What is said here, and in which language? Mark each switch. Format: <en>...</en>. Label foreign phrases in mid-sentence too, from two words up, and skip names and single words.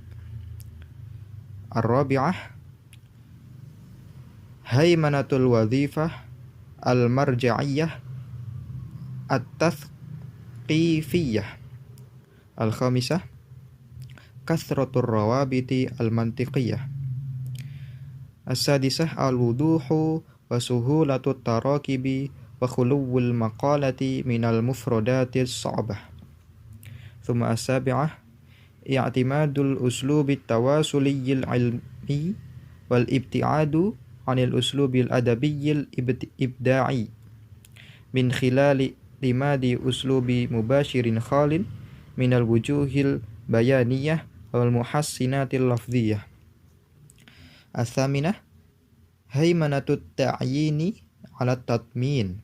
<ar>الرابعة هيمنة الوظيفة المرجعية التثقيفية. الخامسة كثرة الروابط المنطقية. السادسة الوضوح وسهولة التراكيب وخلو المقالات من المفردات الصعبة. ثم السابعة اعتماد الأسلوب التواصلي العلمي والابتعاد عن الأسلوب الأدبي الإبداعي من خلال اعتماد أسلوب مباشر خال من الوجوه البيانية والمحسنات اللفظية. الثامنة هيمنة التعيين على التضمين.</ar>